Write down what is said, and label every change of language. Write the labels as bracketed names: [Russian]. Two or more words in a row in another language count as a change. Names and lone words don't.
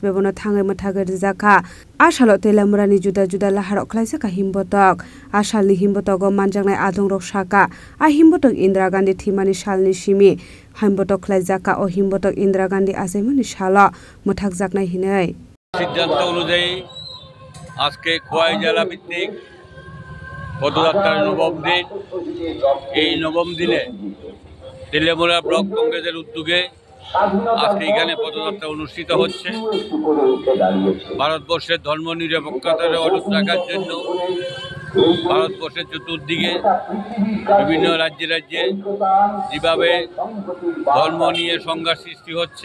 [Kok Borok] Bebono Thangai Mathagar Jaka Ashalo Teleamura ni juda juda laharok khlaisaka Himbotok Ashali Himbotogo manjangnai adong rok saka a Himbotok Indira Gandhi thimani salni simi Himbotok khlaijaka o Himbotok Indira Gandhi asaimani sala muthakjaknai hinai [Bangla] সিদ্ধান্ত অনুযায়ী আজকে খোয়াই জেলা ভিত্তিক পদযাত্রার নবম দিন এই নবম দিনে তেলেমুরা ব্লক কংগ্রেসের উদ্যোগে আজকে এখানে পদযাত্রা অনুষ্ঠিত হচ্ছে ভারতবর্ষের ধর্মনিরপেক্ষতার অটুট রাখার জন্য ভারতবর্ষের চতুর্দিকে বিভিন্ন রাজ্যে রাজ্যে যেভাবে ধর্ম নিয়ে সংঘাত সৃষ্টি হচ্ছে